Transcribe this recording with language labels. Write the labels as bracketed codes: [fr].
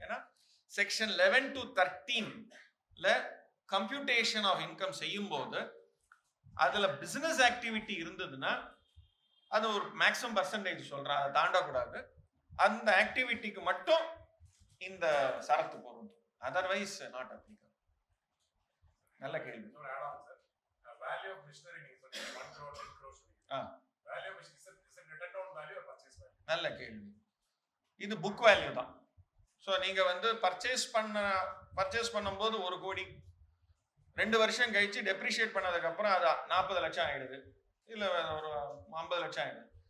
[ta] ஏன்னா section 11 to 13ல computation of income செய்யும் போது அதுல பிசினஸ் ஆக்டிவிட்டி இருந்ததுன்னா அது ஒரு மேக்ஸிமம் பர்சன்டேஜ் சொல்றேன், அதை தாண்டக்கூடாது. அந்த ஆக்டிவிட்டிக்கு மட்டும் இந்த சரத்து பொருந்தும், அதர்வைஸ் நாட் அப்ளிகபிள். நல்ல கேள்வி. [en] Value of machinery [ta] நீங்க சொன்னீங்க 1 crore 10 crore சொன்னீங்க. [en] Value of machinery is it written down value or purchase value? [ta] நல்ல கேள்வி. இது புக் வேல்யூ தான். ஸோ நீங்க வந்து பர்ச்சேஸ் பண்ணும்போது 1 கோடி, 2 வருஷம் கழிச்சு டெப்ரிஷியேட் பண்ணதுக்கு அப்புறம் அது 40 லட்சம் ஆயிடுது, இல்ல ஒரு 50 லட்சம் ஆயிடுது.